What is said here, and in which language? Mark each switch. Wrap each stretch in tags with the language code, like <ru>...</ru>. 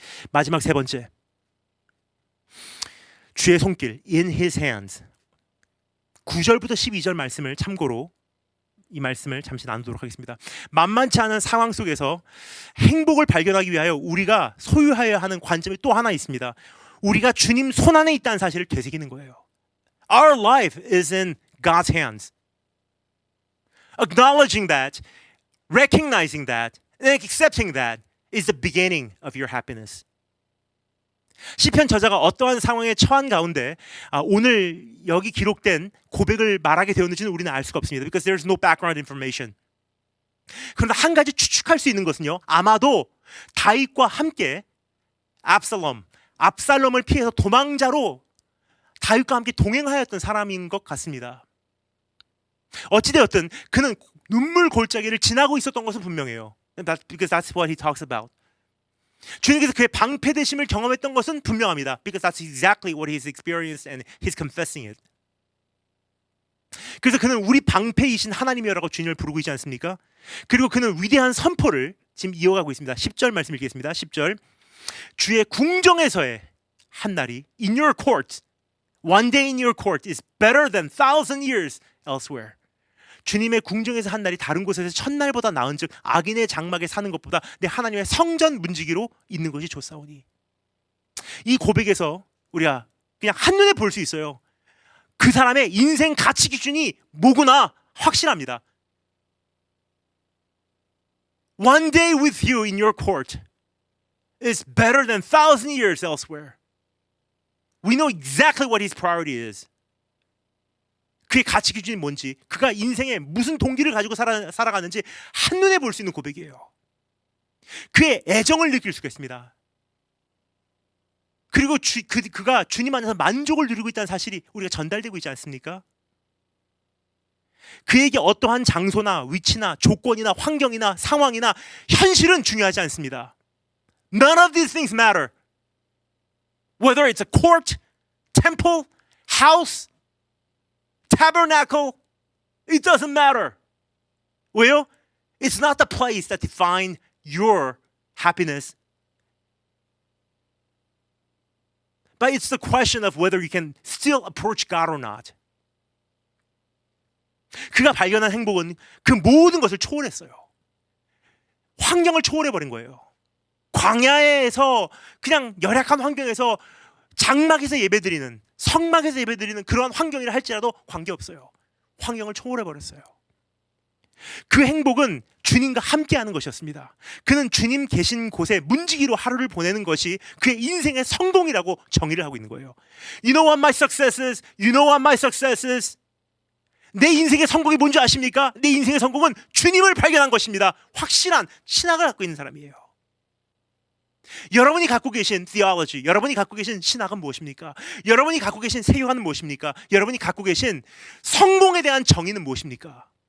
<ko>마지막 세 번째, 주의 손길,</ko> <en>in his hands.</en> <ko>9절부터 12절 말씀을 참고로 이 말씀을 잠시 나누도록 하겠습니다. 만만치 않은 상황 속에서 행복을 발견하기 위하여 우리가 소유하여야 하는 관점이 또 하나 있습니다. 우리가 주님 손 안에 있다는 사실을 되새기는 거예요.</ko> <en>Our life is in God's hands. Acknowledging that Recognizing that and accepting that is the beginning of your happiness.</en> <ko>시편 저자가 어떠한 상황에 처한 가운데 오늘 여기 기록된 고백을 말하게 되었는지는 우리는 알 수가 없습니다.</ko> <en>Because there's no background information.</en> <ko>그런데 한 가지 추측할 수 있는 것은요. 아마도 다윗과 함께 압살롬을 피해서 도망자로 다윗과 함께 동행하였던 사람인 것 같습니다. 어찌되었든 그는 눈물 골짜기를 지나고 있었던 것은 분명해요.</ko> <en>Because that's what he talks about.</en> <ko>주님께서 그의 방패되심을 경험했던 것은 분명합니다.</ko> <en>Because that's exactly what he's experienced and he's confessing it.</en> <ko>그래서 그는 우리 방패이신 하나님이라고 주님을 부르고 있지 않습니까? 그리고 그는 위대한 선포를 지금 이어가고 있습니다. 10절 말씀 읽겠습니다. 10절 주의 궁정에서의 한 날이</ko> <en>In your court, one day in your court is better than 1,000 years elsewhere.</en> <ko>주님의 궁정에서 한 날이 다른 곳에서 천날보다 나은 즉 악인의 장막에 사는 것보다 내 하나님의 성전 문지기로 있는 것이 좋사오니. 이 고백에서 우리가 그냥 한눈에 볼 수 있어요. 그 사람의 인생 가치 기준이 뭐구나 확실합니다.</ko> <en>One day with you in your court is better than 1,000 years elsewhere. We know exactly what his priority is.</en> <ko>그의 가치 기준이 뭔지, 그가 인생에 무슨 동기를 가지고 살아가는지 한눈에 볼 수 있는 고백이에요. 그의 애정을 느낄 수가 있습니다. 그리고 그가 주님 안에서 만족을 누리고 있다는 사실이 우리가 전달되고 있지 않습니까? 그에게 어떠한 장소나 위치나 조건이나 환경이나 상황이나 현실은 중요하지 않습니다.</ko> <en>None of these things matter. Whether it's a court, temple, house, tabernacle, it doesn't matter.</en> <ko>왜요?</ko> <en>It's not the place that defines your happiness. But it's the question of whether you can still approach God or not.</en> <ko>그가 발견한 행복은 그 모든 것을 초월했어요. 환경을 초월해버린 거예요. 광야에서 그냥 열악한 환경에서 장막에서 예배드리는, 성막에서 예배드리는 그런 환경이라 할지라도 관계없어요. 환경을 초월해버렸어요. 그 행복은 주님과 함께하는 것이었습니다. 그는 주님 계신 곳에 문지기로 하루를 보내는 것이 그의 인생의 성공이라고 정의를 하고 있는 거예요.</ko> <en>You know what my success is? You know what my success is?</en> <ko>내 인생의 성공이 뭔지 아십니까? 내 인생의 성공은 주님을 발견한 것입니다. 확실한 신학을 갖고 있는 사람이에요. 여러분이 갖고 계신 theology, 여러분이 갖고 계신 신학은 무엇입니까? 여러분이 갖고 계신 세계관은 무엇입니까? 여러분이 갖고 계신 성공에 대한 정의는 무엇입니까?</ko>